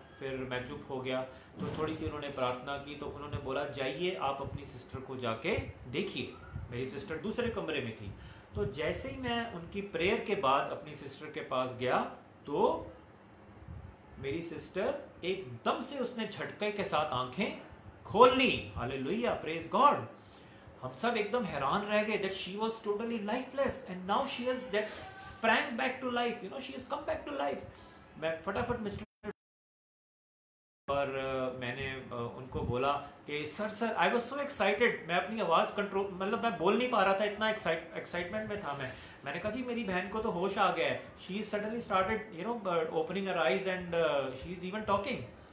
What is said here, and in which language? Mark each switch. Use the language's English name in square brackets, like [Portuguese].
[Hindi] फिर मैं चुप हो गया तो थोड़ी सी उन्होंने प्रार्थना की तो उन्होंने बोला जाइए आप अपनी सिस्टर को जाके देखिए। मेरी सिस्टर दूसरे कमरे में थी। तो जैसे ही मैं उनकी प्रेयर के बाद अपनी सिस्टर के पास गया तो मेरी सिस्टर एकदम से उसने झटके के साथ आंखें खोल ली। [English] Hallelujah, praise God. [Hindi] हम सब एकदम हैरान रह गए [English] that she was totally lifeless and now she has that sprang back to life, [Hindi] you know, she has come back to life। मैं फटाफट मिस्टर और मैंने उनको बोला कि sir [English] I was so excited, [Hindi] मैं अपनी आवाज़ कंट्रोल, मतलब मैं बोल नहीं पा रहा था, इतना एक्साइटमेंट में था मैंने कहा जी मेरी बहन को तो होश आ गया है। [English] She suddenly started you know opening her eyes and she is even talking.